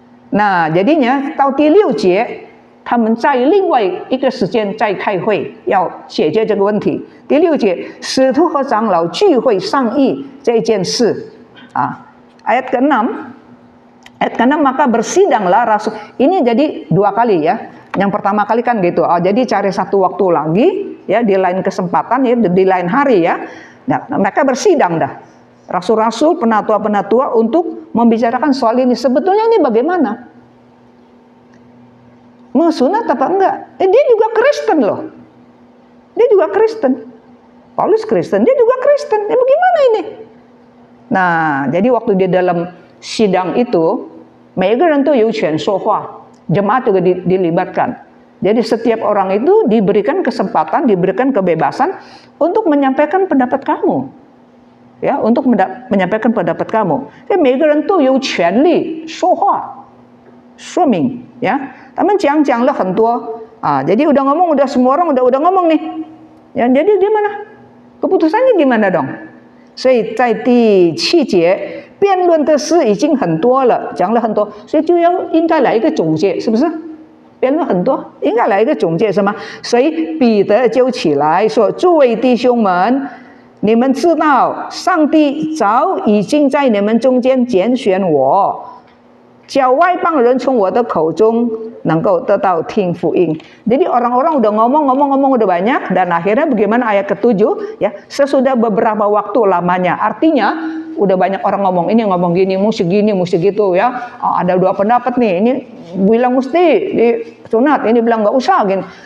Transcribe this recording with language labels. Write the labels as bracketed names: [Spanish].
[Indonesian] Nah, jadinya [Chinese] 到第6节他们在另外一个时间再开会，要解决这个问题。第6节，使徒和长老聚会商议这件事。 [Indonesian] Ayat ke-6, maka bersidanglah rasul. Ini jadi 2 kali ya. Yang pertama kali kan gitu. Jadi cari satu waktu lagi ya di lain kesempatan ya, di lain hari ya. Nah, mereka bersidang dah. Rasul-rasul, penatua-penatua untuk membicarakan soal ini. Sebetulnya ini bagaimana? Mau sunat apa enggak? Dia juga Kristen loh. Dia juga Kristen. Paulus Kristen, dia juga Kristen. Bagaimana ini? Nah, jadi waktu dia dalam sidang itu, [Chinese] 每个人都有权说话. [Indonesian] Jemaat juga dilibatkan. Jadi setiap orang itu diberikan kesempatan, diberikan kebebasan untuk menyampaikan pendapat kamu. Ya, untuk menyampaikan pendapat kamu. [Chinese] 每个人都有权利说话，说明ya. 他们讲了很多 [Indonesian] jadi udah ngomong, udah semua orang udah ngomong nih. Ya, jadi gimana? Keputusannya gimana dong? [Chinese] 所以在第7节辩论的事已经很多了，讲了很多，所以应该来一个总结，是不是？辩论很多，应该来一个总结，是吗？所以彼得就起来说：“诸位弟兄们，你们知道，上帝早已经在你们中间拣选我，叫外邦人从我的口中能够得到听福音。” [Indonesian] Jadi orang-orang udah ngomong udah banyak, dan akhirnya bagaimana ayat ke-7 ya, sesudah beberapa waktu lamanya. Artinya udah banyak orang ngomong ini, ngomong gini, mesti gitu ya. Ada 2 pendapat nih, ini bilang mesti disunat, ini bilang nggak usah gitu.